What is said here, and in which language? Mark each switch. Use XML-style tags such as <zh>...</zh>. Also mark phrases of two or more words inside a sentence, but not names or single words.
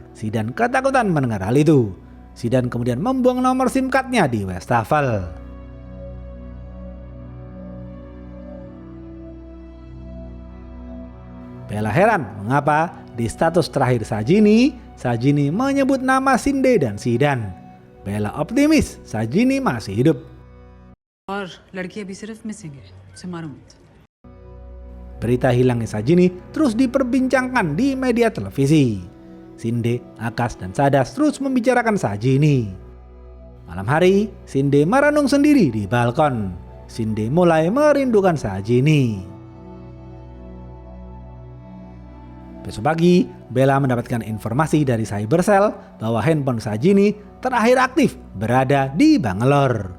<id>Zidan ketakutan mendengar hal itu. Zidan kemudian membuang nomor SIM card-nya di wastafel. Bella heran mengapa di status terakhir Sajini menyebut nama Sinde dan Zidan. Bella optimis Sajini masih hidup.</id> <hi>और लड़की अभी सिर्फ मिसिंग है, उसे मारो मत।</hi> <id>Berita hilangnya Sajini terus diperbincangkan di media televisi. Sinde, Akash, dan Sadas terus membicarakan Sajini. Malam hari, Sinde merenung sendiri di balkon. Sinde mulai merindukan Sajini. Besok pagi, Bella mendapatkan informasi dari Cybercell bahwa handphone Sajini terakhir aktif berada di Bangalore.</id>